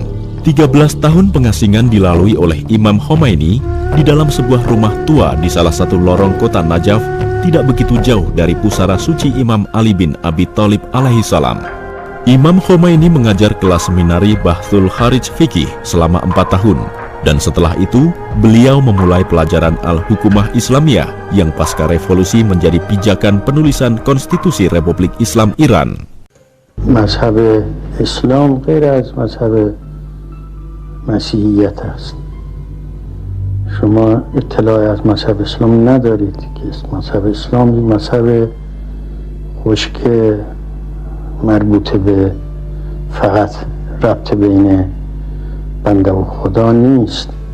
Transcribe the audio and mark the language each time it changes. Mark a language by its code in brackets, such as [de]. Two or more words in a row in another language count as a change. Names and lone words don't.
[id] 13 tahun pengasingan dilalui oleh Imam Khomeini di dalam sebuah rumah tua di salah satu lorong kota Najaf, tidak begitu jauh dari pusara suci Imam Ali bin Abi Thalib alaihissalam. Imam Khomeini mengajar kelas seminari Bahthul Kharij Fikih selama 4 tahun, dan setelah itu beliau memulai pelajaran Al-Hukumah Islamiyah yang pasca revolusi menjadi pijakan penulisan Konstitusi Republik Islam Iran. [fa] مذهب اسلام غیر از مذهب مسیحیت است. شما اطلاعی از مذهب اسلام ندارید که مذهب اسلام یک مذهب خشک مربوط به فقط ربط بین بنده و خدا نیست.